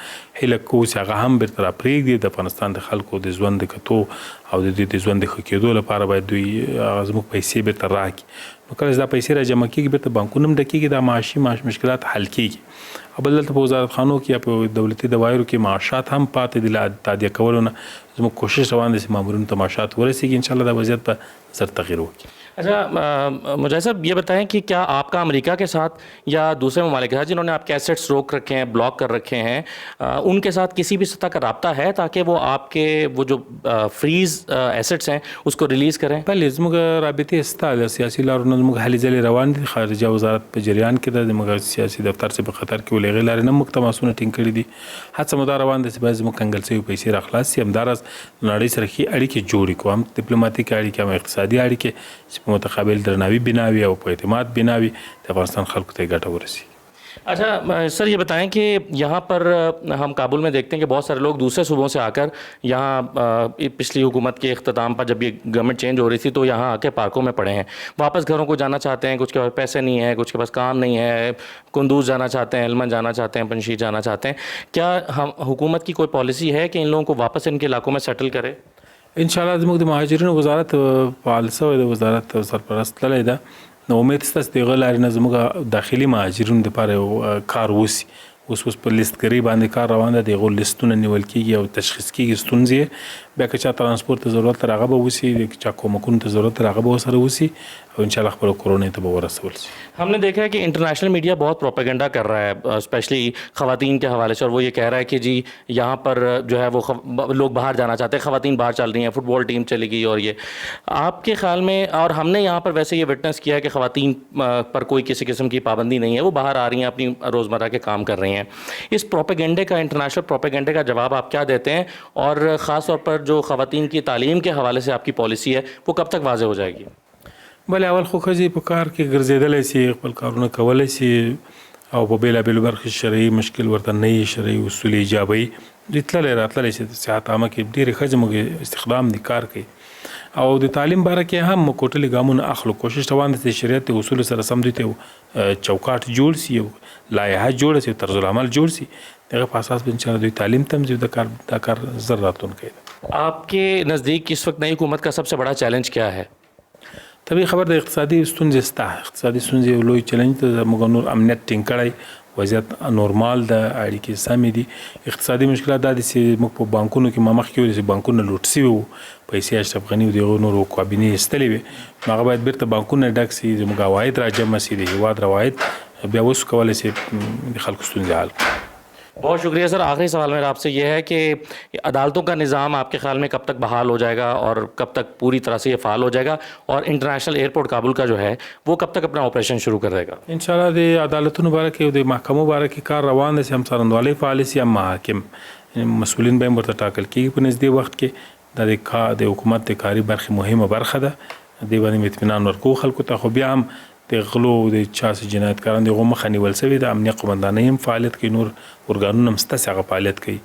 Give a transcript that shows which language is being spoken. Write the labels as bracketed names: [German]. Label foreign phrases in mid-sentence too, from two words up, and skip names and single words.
[Pashto] هیله کوو چې هغه هم بیرته راپرېږدي، د افغانستان د خلکو د ژوند د کتو او د دوی د ژوند د ښه کېدو لپاره باید دوی زموږ پیسې بیرته راکړي. نو کله چې دا پیسې را جمع کېږي بیرته بانکونه هم ډکېږي، دا معاشي مشکلات حل کېږي. او بل دلته په وزارت خانو کې یا په دولتي دوايرو کې معاشات هم پاتې دي، له تادیه کولو نه زموږ کوشش روان دی چې مامورینو ته معاشات ورسیږي. انشاءالله دا وضعیت په زر تغیر وکړي. [Urdu] اچھا مجاہد صاحب یہ بتائیں کہ کیا آپ کا امریکہ کے ساتھ یا دوسرے ممالک کے ساتھ جنہوں نے آپ کے ایسیٹس روک رکھے ہیں، بلاک کر رکھے ہیں، ان کے ساتھ کسی بھی سطح کا رابطہ ہے تاکہ وہ آپ کے وہ جو [English] freeze assets [Urdu] ہیں اس کو ریلیز کریں? [Pashto] بله زموږ رابطې سته، د سیاسي لارو نه زموږ هلې ځلې روان دي. خارجه وزارت په جریان کې ده، زموږ سیاسي دفتر چې په خطر کې ولې هغې لارې نه موږ تماسونه ټینګ کړي دي. هڅه مو دا روان ده چې باید زموږ کنګل شوي پیسې راخلاص شي، همداراز نړۍ سره ښې اړیکې جوړې کړو، هم ډیپلوماټیک اړیکې هم اقتصادي اړیکې چې په متقابل درناوي بناوي او په اعتماد بناوي د افغانستان خلکو ته ګټه ورسي. [Urdu] اچھا سر یہ بتائیں کہ یہاں پر ہم کابل میں دیکھتے ہیں کہ بہت سارے لوگ دوسرے صوبوں سے آ کر یہاں پچھلی حکومت کے اختتام پر جب یہ [English] government change [Urdu] ہو رہی تھی تو یہاں آ کے پارکوں میں پڑے ہیں، واپس گھروں کو جانا چاہتے ہیں، کچھ کے پاس پیسے نہیں ہے، کچھ کے پاس کام نہیں ہے، قندوز جانا چاہتے ہیں، ہلمند جانا چاہتے ہیں، پنشیر جانا چاہتے ہیں. کیا ہم حکومت کی کوئی پالیسی ہے کہ ان لوگوں کو واپس ان کے علاقوں میں سیٹل کرے? [Pashto] انشاءالله زموږ د مهاجرینو وزارت فعال شوی د وزارت سرپرست تللی ده. نو امید شته چې د هغه لارې نه زموږ داخلي مهاجرینو دپاره کار وشي. اوس په لیستګرۍ باندې کار روان ده، د هغو لیستونه نیول کېږي او تشخیص کېږي ستونزې. بیا که چا ترانسپورت ته ضرورت تر هغه به وشي، که چا کومکونو ته ضرورت تر هغه به ورسره وشي او انشاءالله خپلو کورونو ته به ورسول شي. [Urdu] ہم نے دیکھا ہے کہ [English] international media [Urdu] بہت پروپیگنڈا کر رہا ہے اسپیشلی خواتین کے حوالے سے، اور وہ یہ کہہ رہا ہے کہ جی یہاں پر جو ہے وہ لوگ باہر جانا چاہتے ہیں، خواتین باہر چل رہی ہیں, [English] football team [Urdu] چلی گئی. اور یہ آپ کے خیال میں، اور ہم نے یہاں پر ویسے یہ وٹنس کیا ہے کہ خواتین پر کوئی کسی قسم کی پابندی نہیں ہے، وہ باہر آ رہی ہیں، اپنی روزمرہ کے کام کر رہی ہیں. اس پروپیگنڈے کا، انٹرنیشنل پروپیگنڈے کا جواب آپ کیا دیتے ہیں، اور خاص طور پر جو خواتین کی تعلیم کے حوالے سے آپ کی پالیسی ہے وہ کب تک واضح ہو جائے گی? [Pashto] بله اول خو ښځې په کار کې ګرځېدلی شي، خپل کارونه کولی شي او په بېلابېلو برخې شرعي مشکل ورته نه وي، شرعي اصول ایجابوي دوی تللی راتللی شي. صحت عامه کې ډېرې ښځې موږ استخدام دي، کار کوي. او د تعلیم باره کې هم کوټلي ګامونه اخلو، کوشش روان ده چې شریعت د اصولو سره سم دوی ته چوکاټ جوړ شي، یو لایحه جوړه شي، طرز العمل جوړ شي. دغه په اساس به انشاءالله دوی تعلیم ته هم ځي. دا کار زر راتلونکی ده. [Urdu] آپ کے نزدیک اس وقت نئی حکومت کا سب سے بڑا چیلنج کیا ہے? [Pashto] طبیعي خبر د اقتصادي ستونزې شته، اقتصادي ستونزې یو لوی چیلنج ده. موږ نور امنیت ټینګ کړی، وضعیت نورمال ده، اړیکې سمې دي. اقتصادي مشکلات دا دي چې موږ په بانکونو کې مخکې ویل چې بانکونه لوټ سوي وو، پیسې اشرف غني او دغه نورو کابینې ایستلې وې، نو هغه باید بیرته بانکونه ډک سي، زموږ عواید راجمع سي، د هېواد روایت بیا اوس کولی شي د خلکو ستونزې حل کړي. [Urdu] بہت شکریہ سر. آخری سوال میرا آپ سے یہ ہے کہ عدالتوں کا نظام آپ کے خیال میں کب تک بحال ہو جائے گا اور کب تک پوری طرح سے یہ فال ہو جائے گا، اور [English] international airport [Urdu] کابل کا جو ہے وہ کب تک اپنا آپریشن شروع کر دے گا? [Pashto] انشاءالله د عدالتونو باره کې او د محکمو باره کې کار روان دی چې هم څارندوالۍ فعالې سي، هم محاکم مسؤلین به هم ورته ټاکل کېږي په نږدې وخت کې. دا د حکومت د کاري برخې مهمه برخه ده، دې باندې اطمینان ورکوو خلکو ته. خو بیا هم د غلو د چا چې جنایتکاران د هغو مخه نیول سوې ده، امنیه قومندانۍ هم فعالیت کوي، نور ارګانونه هم شته چې هغه فعالیت کوي.